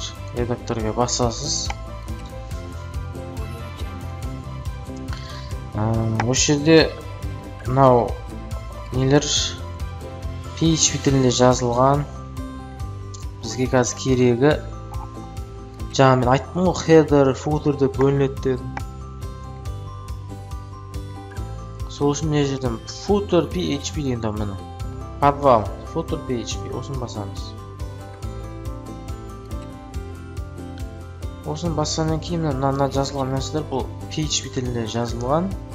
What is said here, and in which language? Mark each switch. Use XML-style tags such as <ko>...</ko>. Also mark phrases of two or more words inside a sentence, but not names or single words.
<kk>Редакторға басасыз. Осы жерде мынау нелер PHP тілінде жазылған. Бізге қазір керегі жаңа мен айттым ғой,</kk> <en>header, footer</en> <kk>деп бөлінеді дедім. Сол үшін мына жерден footer PHP деген там міне. Подвал, footer PHP, осыны басамыз. Осыны басқаннан кейін мына жазылған нәрселер бұл PHP тілінде жазылған.</kk>